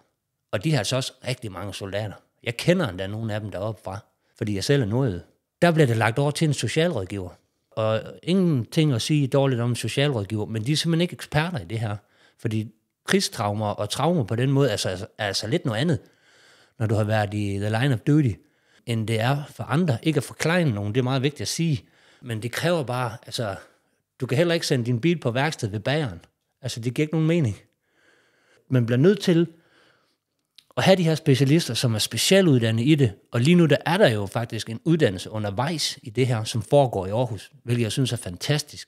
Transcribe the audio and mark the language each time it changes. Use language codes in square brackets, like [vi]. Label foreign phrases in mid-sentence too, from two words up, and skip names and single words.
[da] Og de har altså også rigtig mange soldater. Jeg kender endda nogle af dem deroppe fra, fordi jeg selv er nordjyde. Der bliver det lagt over til en socialrådgiver. Og ingenting at sige dårligt om en socialrådgiver, men de er simpelthen ikke eksperter i det her. Fordi krigstraumer og traumer på den måde er altså lidt noget andet, når du har været i [en] the line of duty, [da] end det er for andre. Ikke at forklare nogen, det er meget vigtigt at sige, men det kræver bare, altså, du kan heller ikke sende din bil på værksted ved bageren. Altså, det giver ikke nogen mening. Man bliver nødt til at have de her specialister, som er specialuddannet i det, og lige nu der er der jo faktisk en uddannelse undervejs i det her, som foregår i Aarhus, hvilket jeg synes er fantastisk.